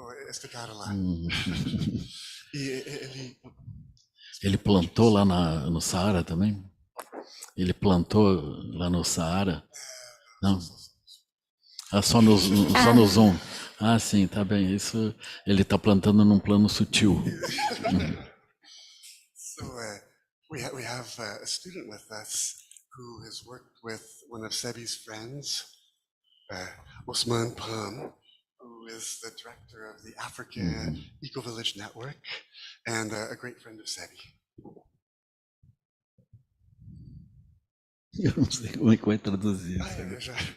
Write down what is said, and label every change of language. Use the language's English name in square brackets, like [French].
[Portuguese] Este cara lá. E ele plantou lá no Saara também? Ele plantou lá no Saara? Não? Só no Zoom. Ah, sim, tá bem. Isso ele está plantando num plano sutil. [English] So we have a student with us who has worked with one of Sebi's friends, Osman Pan, who is the director of the Africa Eco-Village Network and a great friend of Sebi. [Portuguese] Eu não sei como é que vai traduzir isso.